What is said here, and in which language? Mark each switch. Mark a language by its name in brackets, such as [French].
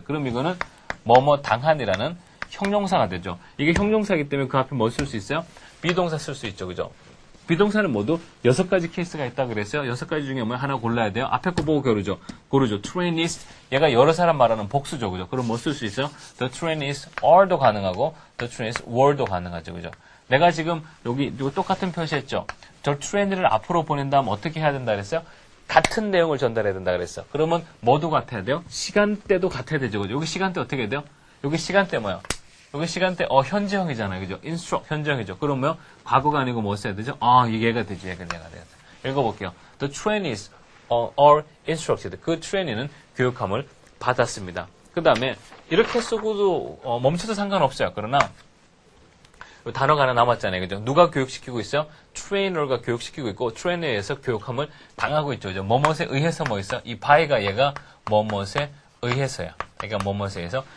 [Korean] 그럼 이거는 당한이라는 형용사가 되죠. 이게 형용사이기 때문에 그 앞에 뭐 쓸 수 있어요? 비동사 쓸 수 있죠. 그죠? 비동사는 모두 6가지 케이스가 있다 그랬어요. 6가지 중에 하나 골라야 돼요. 앞에 거 보고 고르죠. trainees. 얘가 여러 사람 말하는 복수죠. 그죠? 그럼 뭐 쓸 수 있어요? [English] The trainees are [Korean] 도 가능하고 [English] the trainees were [Korean] 도 가능하죠. 그죠? 내가 지금 여기 똑같은 표시했죠. 저 트레이니를 앞으로 보낸 다음 어떻게 해야 된다 그랬어요? 같은 내용을 전달해야 된다 그랬어요. 그러면 뭐도 같아야 돼요? 시간대도 같아야 되죠. 그죠? 여기 시간대 어떻게 해야 돼요? 여기 시간대 뭐야? 여기 시간대 현재형이잖아요. 그죠? instruct 현재형이죠. 그러면 과거가 아니고 뭐 써야 되죠? 얘가 되지. 얘가 되겠다. 읽어볼게요. [English] The trainees are instructed. [Korean] 그 트레이니는 교육함을 받았습니다. 그 다음에 이렇게 쓰고도 멈춰도 상관없어요. 그러나 단어가 하나 남았잖아요. 그죠? 누가 교육시키고 있어요? 트레이너가 교육시키고 있고, 트레이너에 의해서 교육함을 당하고 있죠. 그죠? 뭐뭇에 의해서 뭐 있어? 이 by가 얘가 뭐뭇에 의해서야. 그러니까 뭐뭇에 의해서.